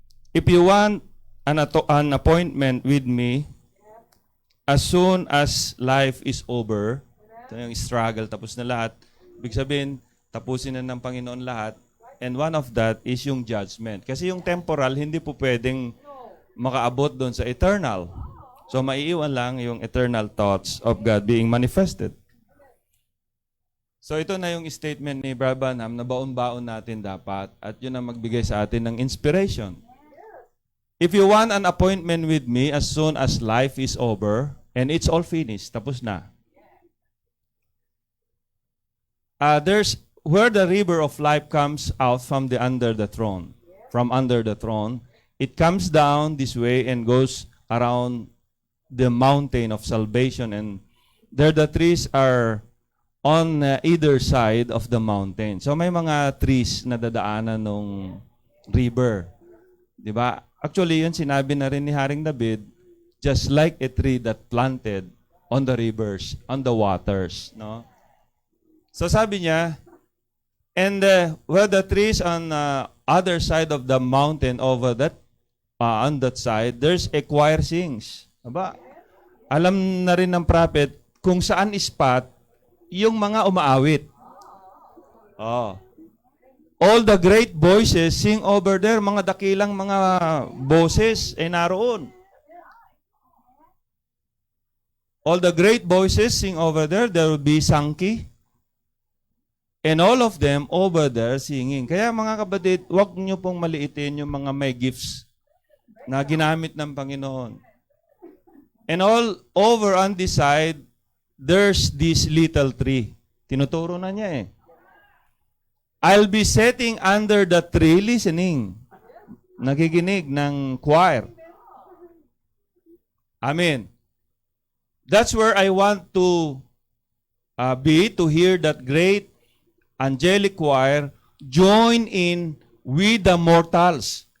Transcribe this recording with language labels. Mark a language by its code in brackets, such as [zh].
[en] If you want an appointment with me, as soon as life is over, [tl] ito yung struggle, tapos na lahat, ibig sabihin, tapusin na ng Panginoon lahat, [en] and one of that is [tl] yung judgment. Kasi yung temporal, hindi po pwedeng makaabot doon sa eternal. So, maiiwan lang yung [en] eternal thoughts of God being manifested. [tl] So, ito na yung statement ni Brother Branham na baon-baon natin dapat at yun ang magbigay sa atin ng inspiration. [en] if you want an appointment with me as soon as life is over, and it's all finished, [tl] tapos na. [en] There's where the river of life comes out from under the throne. From under the throne, it comes down this way and goes around the mountain of salvation, and there the trees are on either side of the mountain. [tl] So may mga trees na dadaanan ng river. 'Di ba? [en] Actually, [tl] yun sinabi na rin ni Haring David, [en] just like a tree that planted on the rivers, on the waters, no? So sabi niya, and where the trees on other side of the mountain over that on that side, there's a choir sings. [tl] Aba, alam na rin ng prophet kung saan spot yung mga umaawit. [en] Oh. All the great voices sing over there, [tl] mga dakilang mga boses ay naroon. [en] All the great voices sing over there. There will be Sankey. And all of them over there singing. [tl] Kaya mga kapatid, huwag niyo pong maliitin yung mga may gifts na ginamit ng Panginoon. [en] And all over on this side, there's this little tree. [tl] Tinuturo na niya eh. [en] I'll be sitting under the tree listening. [tl] Nakikinig ng choir. [en] Amen. That's where I want to be, to hear that great angelic choir join in with the mortals.